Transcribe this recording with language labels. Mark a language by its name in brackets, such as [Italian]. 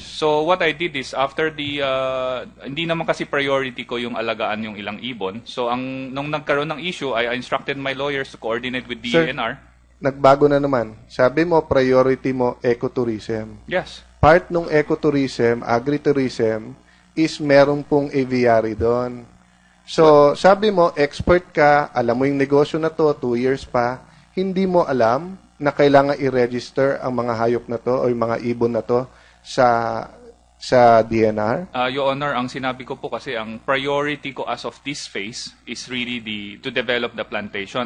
[English] So what I did is after [Filipino] hindi naman kasi priority ko yung alagaan yung ilang ibon. [English] So [Filipino] nung nagkaroon ng [English] issue, I instructed my lawyers to coordinate with Sir, DENR. [Filipino] Nagbago na naman. Sabi mo, priority mo, ecotourism. [English] Yes. [Filipino] Part ng ecotourism, agritourism, is merong pong aviary doon. So, sabi mo, expert ka, alam mo yung negosyo na to, 2 years pa, hindi mo alam na kailangan i-register ang mga hayop na to o yung mga ibon na to sa DNR? [English] Your Honor, [Filipino] ang sinabi ko po kasi ang [English] priority ko as of this phase is really to develop the plantation.